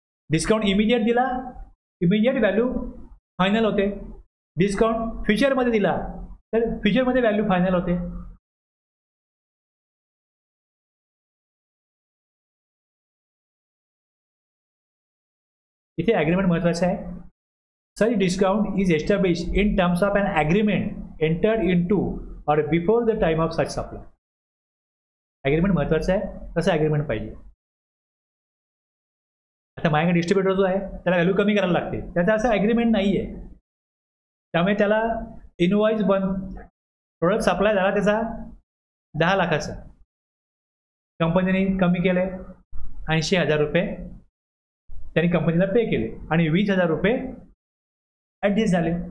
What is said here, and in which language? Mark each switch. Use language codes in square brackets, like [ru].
[mr] Discount immediate दिला, immediate value final होते. Discount फ्युचरमध्ये दिला तर फ्युचरमध्ये व्हॅल्यू फायनल होते. इथे ॲग्रीमेंट महत्त्वाचं आहे. [en] Such discount is establish in terms of an agreement entered into or before the time of such supply. [mr] Agreement महत्त्वाचं आहे, तसं ॲग्रीमेंट पाहिजे. आता माझ्याकडे डिस्ट्रीब्युटर जो आहे त्याला व्हॅल्यू कमी करायला लागते, त्याचा असं ॲग्रीमेंट नाही आहे. त्यामुळे त्याला इनवॉइस प्रोडक्ट सप्लाय झाला त्याचा 10 लाखाचा, कंपनीने कमी केले 80,000 रुपये त्यांनी कंपनीला पे केले आणि 20,000 रुपये ॲडजस्ट झाले.